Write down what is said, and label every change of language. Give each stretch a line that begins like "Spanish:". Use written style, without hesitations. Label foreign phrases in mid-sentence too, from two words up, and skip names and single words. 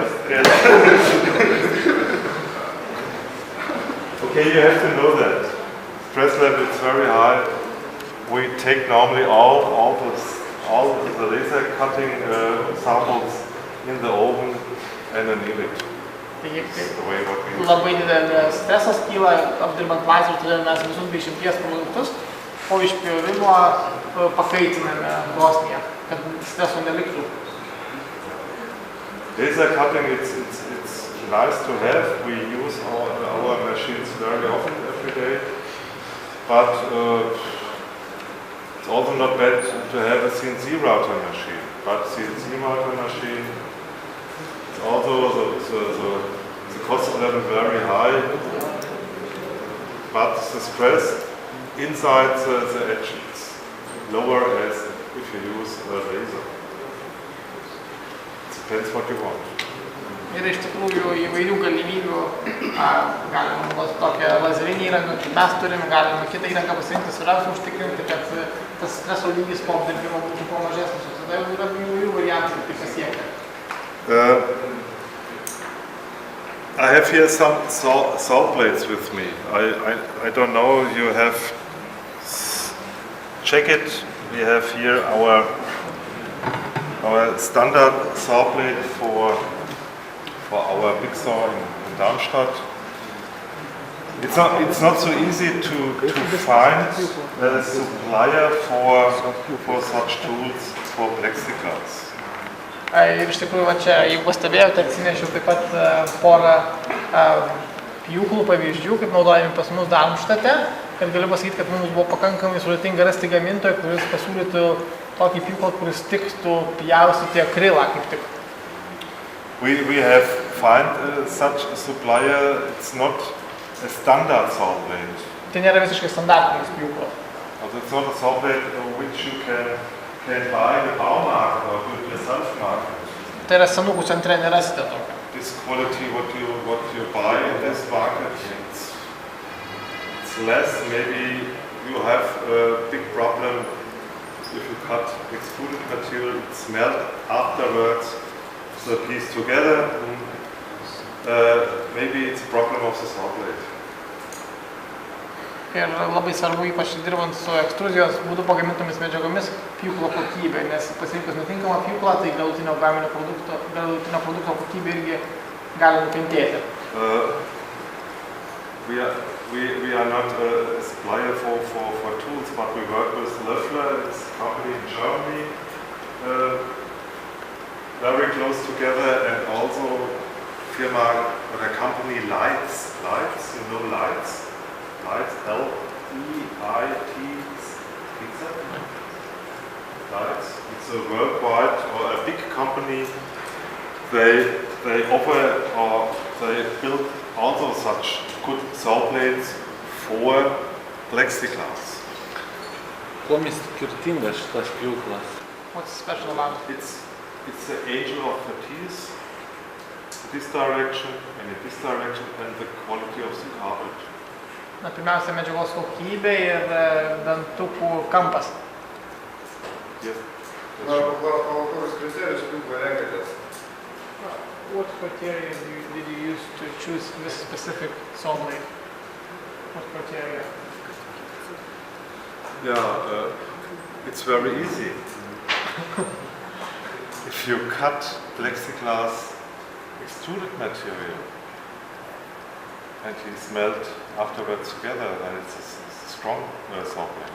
English: Okay, you have to know that. Stress level is very high. We take normally all the laser cutting samples in the oven and anneal it.
Lithuanian: Taigi, labai didelis stresas kyla apdirbant lazeriu, todėl mes visus be išimties produktus po išpjovimo pakaitiname krosnyje, kad streso neliktų.
English: Laser cutting, it's nice to have. We use our machines very often every day, but it's also not bad to have a CNC router machine. But CNC router machine, it's also the cost level very high, but the stress inside the edge is lower as if you use a laser. It depends what you want.
Lithuanian: Yra iš tikrųjų įvairių galimybių, galima naudoti tokią lazerinį įrangą, kaip mes turim, galima kitą įrangą pasirinkti, svarbiausia užtikrinti, kad tas streso lygis po apdirbimo būtų kuo mažesnis. Tada jau yra įvairių variantų, kaip tai pasiekia.
English: I have here some saw blades with me. I don't know, you have, check it. We have here our standard saw blade for our big saw in Darmstadt. It's not so easy to find a supplier for such tools for plexiglass.
Lithuanian: Ir iš tikrųjų, va čia, jeigu pastebėjote, atsinešiau taip pat porą pjūklų pavyzdžių, kaip naudojami pas mus Darmštate. Ir galiu pasakyti, kad mums buvo pakankamai sudėtinga rasti gamintoją, kuris pasiūlytų tokį pjūklą, kuris tiktų pjaustyti akrilą kaip tik.
English: We have find such a supplier. It's not a standard saw blade.
Lithuanian: Tai nėra visiškai standartinis pjūklas.
English: It's not a saw blade which you can buy in the Baumarkt or do it yourself market.
Lithuanian: Tai yra senukų centre, nerasite tokio.
English: This quality what you buy in this market, it's less. Maybe you have a big problem if you cut extruded material, it's melt afterwards the piece together. Maybe it's a problem of the saw blade.
Lithuanian: Ir labai svarbu, ypač dirbant su ekstruzijos būdu pagamintomis medžiagomis, pjūklo kokybė, nes pasirinkus netinkamą pjūklą, tai galutinio produkto kokybė irgi gali nukentėti.
English: We are not a supplier for tools, but we work with Löffler. It's a company in Germany, very close together, and also firma or a company Lights, you know Lights, L-E-I-T-S, Lights. It's a worldwide or a big company. They offer or they build also such good saw blades for plexiglass.
Lithuanian: Kuom jis skirtingas šitas pjūklas?
English: What's special about it? It's the angle of the teeth, this direction and in this direction, and the quality of the carpet.
Lithuanian: Na, pirmiausia, medžiagos kokybė ir dantukų kampas.
English: Yes.
Lithuanian: Kokius kriterijus pjūklą renkatės?
English: What criteria did you use to choose this specific saw blade? What criteria? Yeah, it's very easy. If you cut plexiglass extruded material and you smelt afterwards together, then it's a strong saw blade.